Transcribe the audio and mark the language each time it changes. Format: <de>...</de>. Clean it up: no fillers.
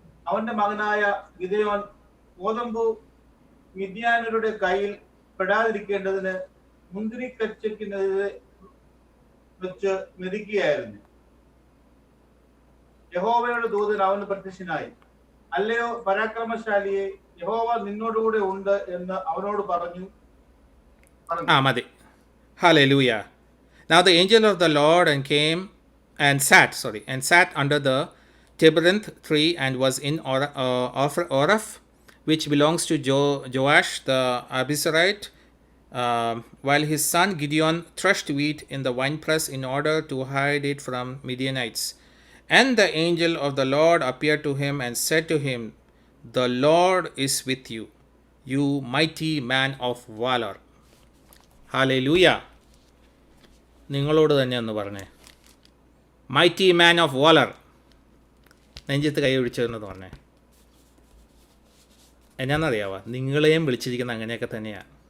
<ml>അവന്റെ മകനായ ഗിദെയോൻ ഗോതമ്പു മിദ്യാനരുടെ കയ്യിൽ പെടാതിരിക്കേണ്ടതിന് മുന്തിരിക്കച്ചയ്ക്കെതിരെ വെച്ച് മെതിക്കുകയായിരുന്നു. യഹോവയുടെ ദൂതൻ അവന് പ്രത്യക്ഷനായി, അല്ലയോ പരാക്രമശാലിയെ, യഹോവ നിന്നോടുകൂടെ ഉണ്ട് എന്ന് അവനോട് പറഞ്ഞു. മതി. Hallelujah.</ml> <en>Now the angel of the Lord came and sat under the terebinth tree and was in Orph, which belongs to Joash the Abiezrite, while his son Gideon threshed wheat in the winepress in order to hide it from Midianites. And the angel of the Lord appeared to him and said to him, the Lord is with you, you mighty man of valor. Hallelujah.</en> <ml>നിങ്ങളോട് തന്നെ ഒന്ന് പറഞ്ഞേ,</ml> <en>Mighty man of valour.</en> <ml>നെഞ്ചത്ത് കൈ പിടിച്ചതെന്ന് പറഞ്ഞേ. എന്നാന്നറിയാവോ, നിങ്ങളെയും വിളിച്ചിരിക്കുന്ന അങ്ങനെയൊക്കെ തന്നെയാണ്.</ml>